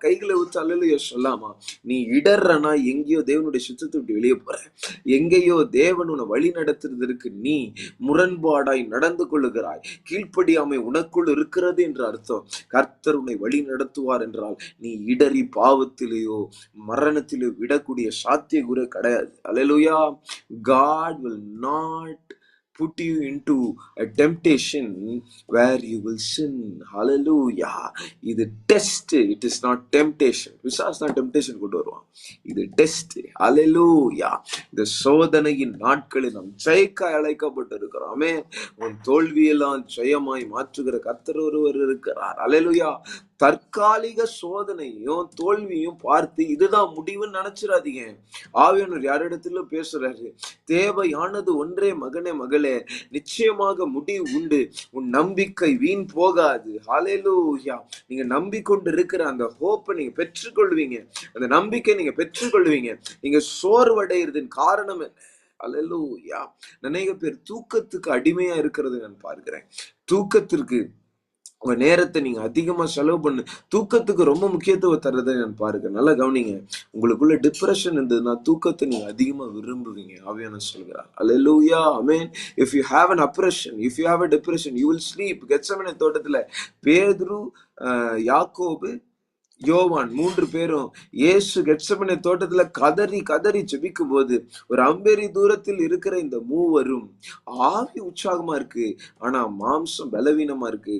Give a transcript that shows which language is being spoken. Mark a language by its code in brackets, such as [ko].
[ta] கைகளை வச்சு அல்லேலூயா சொல்லாமா? நீ இடர்றனா எங்கேயோ தேவனுடைய சுத்தத்தை விட்டு வெளியே போற, எங்கேயோ தேவன் உன்னை வழி நடத்துறதற்கு நீ முரண்பாடாய் நடந்து கொள்ளுகிறாய். கீழ்ப்படியாமை உனக்குள் இருக்கிறது என்று அர்த்தம். கர்த்தர் உன்னை வழி நடத்துவார் என்றால் நீ இடறி பாவத்திலேயோ மரணத்திலேயோ விடக்கூடிய சாத்தியக்கூறு கிடையாது. அல்லேலூயா. [en] God will not put you into a temptation where you will sin. Hallelujah. [ta] இது test, [en] It is not temptation. [ta] Visas தான் டெம்டேஷன் கொண்டு வருவான், இது டெஸ்ட். ஹalleluya. இந்த சோதனையின் நாட்களில் நாம் ஜெயிக்க அழைக்கப்பட்டு இருக்கிறோம். ஆமென். உன் தோல்வியெல்லாம் ஜெயமாய் மாற்றுகிற கர்த்தர் ஒருவர் இருக்கிறார். ஹalleluya. தற்காலிக சோதனையும் தோல்வியும் பார்த்து இதுதான் முடிவுன்னு நினைச்சிடாதீங்க. ஆவியானவர் யாரிடத்திலும் பேசுறாரு, தேவையானது ஒன்றே மகனே மகளே, நிச்சயமாக முடிவு உண்டு, உன் நம்பிக்கை வீண் போகாது. ஹalleluya. நீங்க நம்பிக்கொண்டு இருக்கிற அந்த ஹோப்பை நீங்க பெற்றுக்கொள்வீங்க, அந்த நம்பிக்கை நீங்க பெற்றுக்கொள்வீங்க. நீங்க சோர்வடைகிறதின் காரணம் என்ன? ஹalleluya. அநேக பேர் தூக்கத்துக்கு அடிமையா இருக்கிறது நான் பார்க்கிறேன். தூக்கத்திற்கு உங்க நேரத்தை நீங்க அதிகமா செலவு பண்ணு, தூக்கத்துக்கு ரொம்ப முக்கியத்துவம் தர்றதை நான் பாருங்க. நல்லா கவனிங்க. உங்களுக்குள்ள டிப்ரெஷன் இருந்ததுன்னா தூக்கத்தை நீங்க அதிகமா விரும்புவீங்க. ஆவியானவர் சொல்கிறார். அல்லேலூயா. ஆமென். [en] if you have an oppression, if you have a depression, you will sleep. [ta] Gethsemane தோட்டத்துல பேதுரு, யாக்கோபு, யோவான் 3 பேரும் இயேசு கெத்செமனே தோட்டத்துல கதறி கதறி ஜெபிக்கும் போது ஒரு அம்பேரி தூரத்தில் இருக்கிற இந்த மூவரும் ஆவி உற்சாகமா இருக்கு, ஆனா மாம்சம் பலவீனமா இருக்கு.